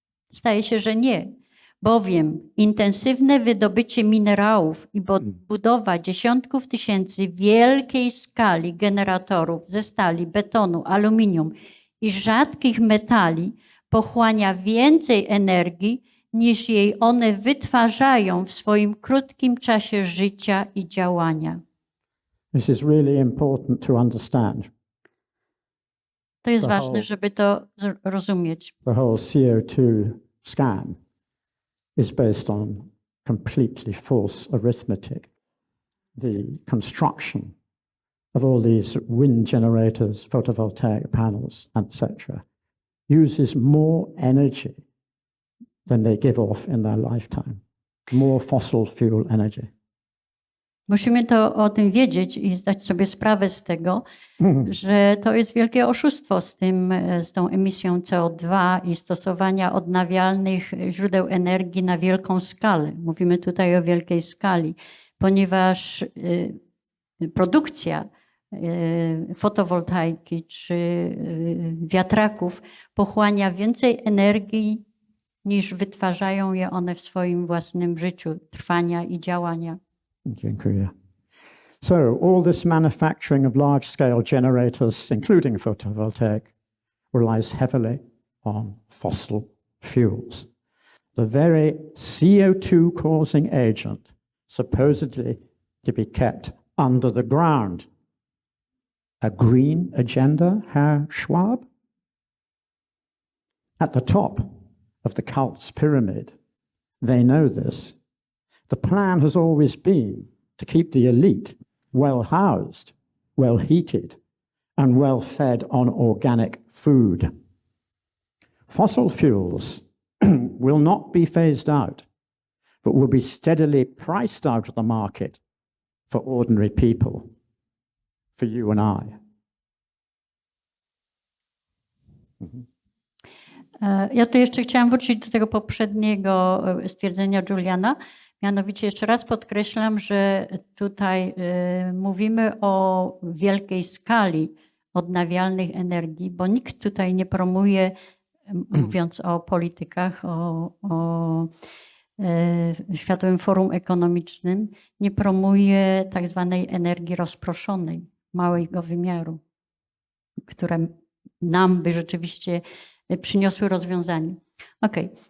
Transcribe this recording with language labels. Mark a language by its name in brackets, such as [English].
[Polish] Zdaje się, że nie, bowiem intensywne wydobycie minerałów i budowa dziesiątków tysięcy wielkiej skali generatorów ze stali, betonu, aluminium i rzadkich metali pochłania więcej energii, niż jej one wytwarzają w swoim krótkim czasie życia i działania. [English] This is really important to understand. [Polish] To jest To ważne, [English] whole- [Polish] żeby to rozumieć. [English] The whole CO2 scam is based on completely false arithmetic. The construction of all these wind generators, photovoltaic panels, etc., uses more energy than they give off in their lifetime, more fossil fuel energy. [Polish] Musimy o tym wiedzieć i zdać sobie sprawę z tego, że to jest wielkie oszustwo z tą emisją CO2 i stosowania odnawialnych źródeł energii na wielką skalę. Mówimy tutaj o wielkiej skali, ponieważ produkcja fotowoltaiki czy wiatraków pochłania więcej energii niż wytwarzają je one w swoim własnym życiu trwania i działania. Dziękuję. [English] So all this manufacturing of large-scale generators, including photovoltaic, relies heavily on fossil fuels. The very CO2 causing agent supposedly to be kept under the ground. A green agenda, Herr Schwab? At the top of the cult's pyramid, they know this. The plan has always been to keep the elite well housed, well heated, and well fed on organic food. Fossil fuels will not be phased out, but will be steadily priced out of the market for ordinary people, for you and I. [Polish] Ja tu jeszcze chciałam wrócić do tego poprzedniego stwierdzenia Juliana. Mianowicie jeszcze raz podkreślam, że tutaj mówimy o wielkiej skali odnawialnych energii, bo nikt tutaj nie promuje, mówiąc o politykach, o Światowym Forum Ekonomicznym, nie promuje tak zwanej energii rozproszonej, małego wymiaru, które nam by rzeczywiście przyniosły rozwiązanie. Okay.